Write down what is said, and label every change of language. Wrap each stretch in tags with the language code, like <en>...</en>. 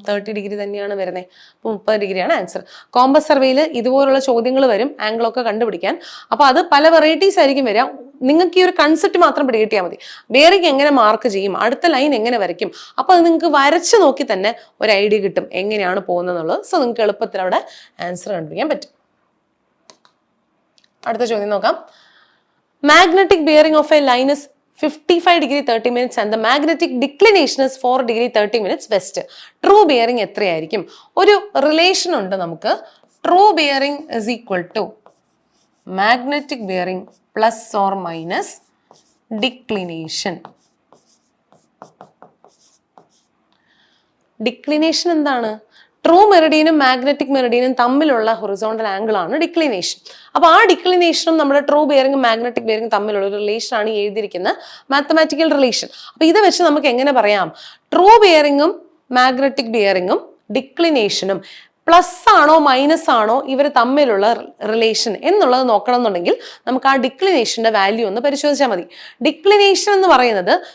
<ml>30 degree തന്നെയാണ് വരുന്നത്. അപ്പൊ 30 ഡിഗ്രിയാണ് ആൻസർ. കോമ്പസ് സർവേയിൽ ഇതുപോലുള്ള ചോദ്യങ്ങൾ വരും ആംഗിളൊക്കെ കണ്ടുപിടിക്കാൻ. അപ്പൊ അത് പല വെറൈറ്റീസ് ആയിരിക്കും വരിക. നിങ്ങൾക്ക് ഈ ഒരു കൺസെപ്റ്റ് മാത്രം പിടികിട്ടിയാൽ മതി. ബിയറിംഗ് എങ്ങനെ മാർക്ക് ചെയ്യും, അടുത്ത ലൈൻ എങ്ങനെ വരയ്ക്കും, അപ്പൊ അത് നിങ്ങൾക്ക് വരച്ച് നോക്കി തന്നെ ഒരു ഐഡിയ കിട്ടും എങ്ങനെയാണ് പോകുന്നത്. സോ നിങ്ങൾക്ക് എളുപ്പത്തിൽ അവിടെ ആൻസർ കണ്ടുപിടിക്കാൻ പറ്റും. അടുത്ത ചോദ്യം നോക്കാം.</ml> <en>Magnetic bearing of a line is 55 degree 30 minutes and the magnetic declination is 4 degree 30 minutes west.</en> <ml>True bearing എത്രയായിരിക്കും? ഒരു റിലേഷൻ ഉണ്ട് നമുക്ക്.</ml> <en>True bearing is equal to magnetic bearing plus or minus declination.</en> <ml>Declination എന്താണ്? True മെറിഡിയനും magnetic മെറിഡിയനും തമ്മിലുള്ള horizontal angle ആണ് declination. അപ്പൊ ആ ഡിക്ലിനേഷനും നമ്മുടെ ട്രൂ ബിയറിംഗും മാഗ്നറ്റിക് ബിയറിംഗും തമ്മിലുള്ള ഒരു റിലേഷൻ ആണ് എഴുതിയിരിക്കുന്ന മാത്തമാറ്റിക്കൽ റിലേഷൻ. അപ്പൊ ഇത് വെച്ച് നമുക്ക് എങ്ങനെ പറയാം? ട്രൂ ബിയറിംഗും മാഗ്നറ്റിക് ബിയറിംഗും ഡിക്ലിനേഷനും പ്ലസ് ആണോ മൈനസ് ആണോ ഇവർ തമ്മിലുള്ള റിലേഷൻ എന്നുള്ളത് നോക്കണം എന്നുണ്ടെങ്കിൽ നമുക്ക് ആ ഡിക്ലിനേഷന്റെ വാല്യൂ ഒന്ന് പരിശോധിച്ചാൽ മതി. ഡിക്ലിനേഷൻ എന്ന് പറയുന്നത്</ml>